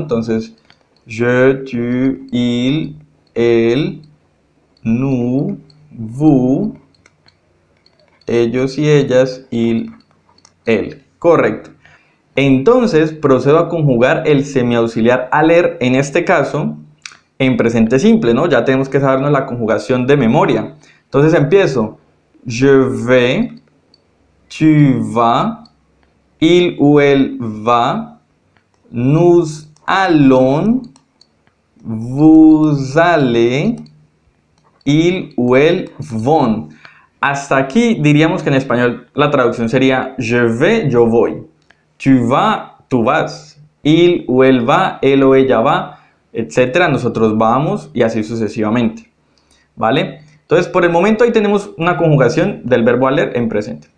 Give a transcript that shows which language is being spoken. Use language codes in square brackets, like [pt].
[es] Entonces, [fr] je, tu, il, elle, nous, vous, [es] ellos y ellas, il, él. Correcto. Entonces procedo a conjugar el semiauxiliar aller, en este caso, en presente simple, ¿no? Ya tenemos que sabernos la conjugación de memoria. Entonces empiezo. [fr] Je vais, tu vas, il ou elle va, nous allons, vous allez, il ou elle vont. [es] Hasta aquí diríamos que en español la traducción sería [fr] je vais, [es] yo voy, [fr] tu vas, [es] tú vas, il o él va, él o ella va, etcétera, nosotros vamos y así sucesivamente, ¿vale? Entonces, por el momento ahí tenemos una conjugación del verbo aller en presente.